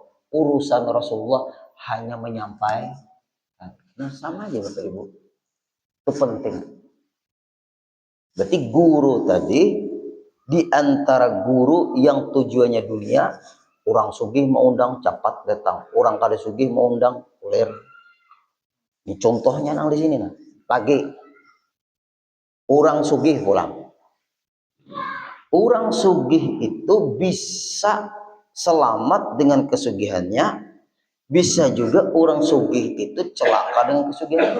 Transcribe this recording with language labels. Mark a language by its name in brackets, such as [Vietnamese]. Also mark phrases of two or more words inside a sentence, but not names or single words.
[Indonesian] Urusan Rasulullah hanya menyampaikan. Nah sama aja Bapak Ibu. Itu penting. [Banjar] Berarti guru tadi di antara guru yang tujuannya dunia, orang sugih mau undang cepat datang, orang kada sugih mau undang uler. Ini contohnya nang di sini nah. Lagi orang sugih pulang. [Indonesian] Orang sugih itu bisa selamat dengan kesugihannya, bisa juga orang sugih itu celaka dengan kesugihannya.